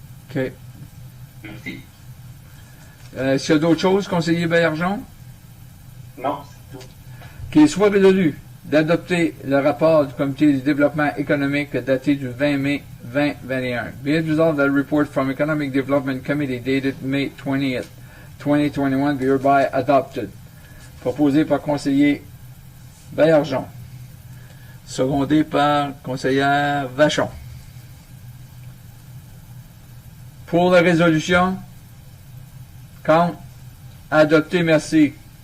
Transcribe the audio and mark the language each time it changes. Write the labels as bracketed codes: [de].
[fr] OK. Merci. S'il y a d'autres choses, conseiller Baillargeon? Non, c'est tout. Qu'il soit résolu d'adopter le rapport du Comité du développement économique daté du 20 mai 2021. [en] Be it resolved that a report from Economic Development Committee dated May 20th, 2021 be hereby adopted. [fr] Proposé par conseiller Baillargeon. Secondé par conseillère Vachon. Pour la résolution, quand adopté, merci.